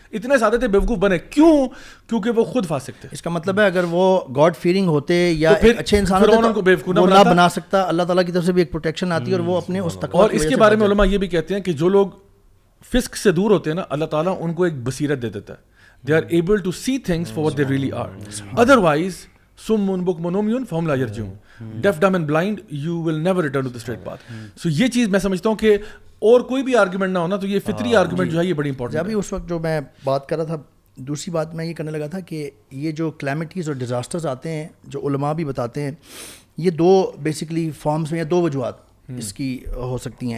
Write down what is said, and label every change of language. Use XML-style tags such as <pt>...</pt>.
<ur>اتنے سادے تھے, بیوقوف بنے. کیوں؟ کیونکہ وہ خود فاسق تھے. اس کا مطلب ہے اگر وہ گاڈ فیئرنگ ہوتے یا ایک اچھے انسان ہوتے تو وہ نہ بنا سکتا. اللہ تعالیٰ کی طرف سے بھی ایک پروٹیکشن آتی ہے, اور وہ اپنے اس تقویٰ. اور اس کے بارے میں علماء یہ بھی کہتے ہیں کہ جو لوگ فسق سے دور ہوتے ہیں نا, اللہ تعالیٰ ان کو ایک بصیرت دے دیتا ہے.</ur> <en>They are able to see things for what they really are. Otherwise</en> <ar>سم بکم عمیٌ فہم لا یرجعون,</ar> <en>Deaf dumb and blind you will never return to the straight path.</en> <ur>سو یہ چیز میں سمجھتا ہوں کہ اور کوئی بھی آرگومنٹ نہ ہونا تو یہ فطری آرگومنٹ جو ہے یہ بڑی امپورٹنٹ ہے. ابھی اس وقت جو میں بات کر رہا تھا, دوسری بات میں یہ کرنے لگا تھا کہ یہ جو کلیمٹیز اور ڈیزاسٹرز آتے ہیں جو علماء بھی بتاتے ہیں, یہ دو بیسکلی فارمز میں یا دو وجوہات اس کی ہو سکتی ہیں.</ur>